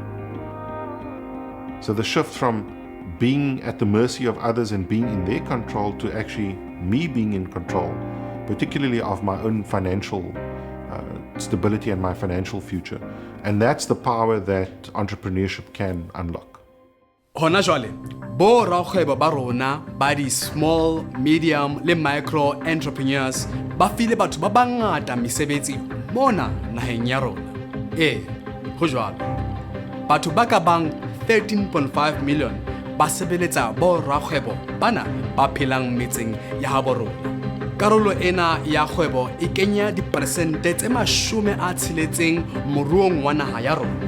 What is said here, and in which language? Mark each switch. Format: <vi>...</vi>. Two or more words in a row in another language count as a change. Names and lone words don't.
<en>So the shift from being at the mercy of others and being in their control to actually me being in control, particularly of my own financial stability and my financial future. And that's the power that entrepreneurship can unlock.</en> <st>Hona jwale, bo rakgwebo ba rona ba di</st> <en>small, medium</en> <st>le</st> <en>micro entrepreneurs</en> <st>ba file batho ba bangata mesebetsi mona naheng ya rona. Ho jwalo, batho ba ka bang 13.5 million ba sebeletsa bo rakgwebo bana ba phelang metseng ya habo rona. Karolo ena ya kgwebo e kenya diperesente tse 60 moruong wa naha ya rona.</st>